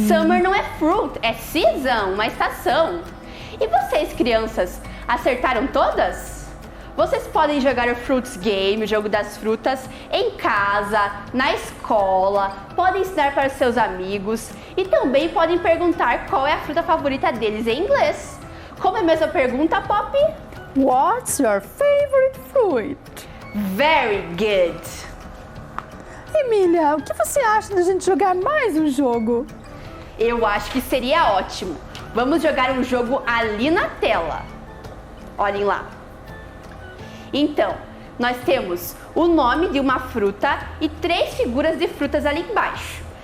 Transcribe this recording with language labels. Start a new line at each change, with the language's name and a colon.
Portuguese: Summer não é fruit, é season, uma estação. E vocês, crianças, acertaram todas? Vocês podem jogar o Fruits Game, o jogo das frutas, em casa, na escola, podem ensinar para os seus amigos e também podem perguntar qual é a fruta favorita deles em inglês. Como é a mesma pergunta, Pop?
English: What's your favorite fruit? Very good.
Portuguese: Emília, o que você acha da gente jogar mais um jogo? Eu acho que seria ótimo. Vamos jogar um jogo ali na tela. Olhem lá. Então, nós temos o nome de uma fruta e 3 figuras de frutas ali embaixo.